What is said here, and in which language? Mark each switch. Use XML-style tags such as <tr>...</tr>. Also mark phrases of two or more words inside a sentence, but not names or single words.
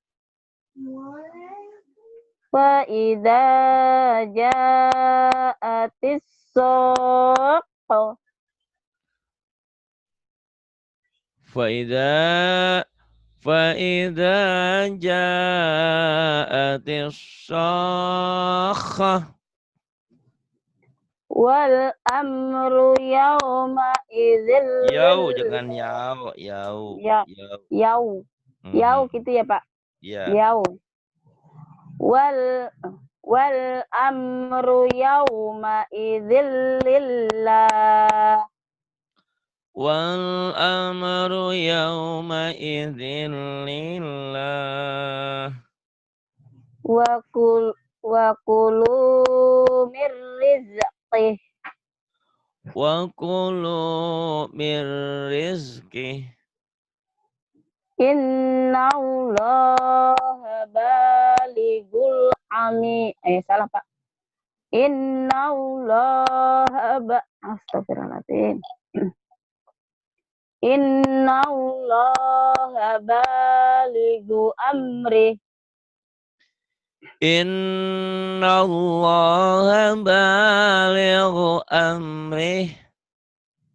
<ar>فإذا جاءت الصاخة. فإذا جاءت الصاخة. والأمر يومئذ.</ar> <id>Jangan yau. Yau gitu ya Pak. Ya. Yau.</id> <ar>والأمر يومئذ لله. والأمر يومئذ لله. وكلوا من رزقه. وكلوا من رزقه. إن الله بالغ أمره.</ar> <id>Salah Pak.</id> <ar>إن الله أستغفر الله العظيم. إن الله بالغ أمره. إن الله بالغ أمره.</ar>